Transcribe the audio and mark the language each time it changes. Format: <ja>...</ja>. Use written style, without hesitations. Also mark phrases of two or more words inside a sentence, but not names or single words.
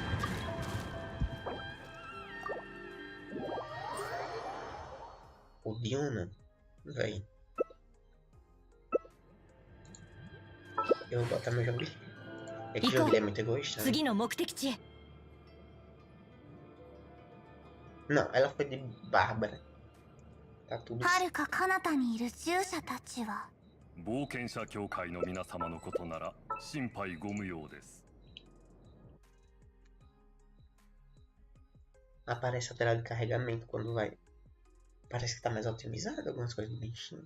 <pt>O Diona, véi. Eu vou botar meu jogo. É que o jogo é muito egoísta, né? Não, ela foi de Bárbara. Tá tudo certo.</pt> <ja>冒険者協会の皆様のことなら心配ご無用です。</ja> <pt>Aparece a tela de carregamento quando vai. Parece que tá mais otimizado algumas coisas do bichinho.</pt>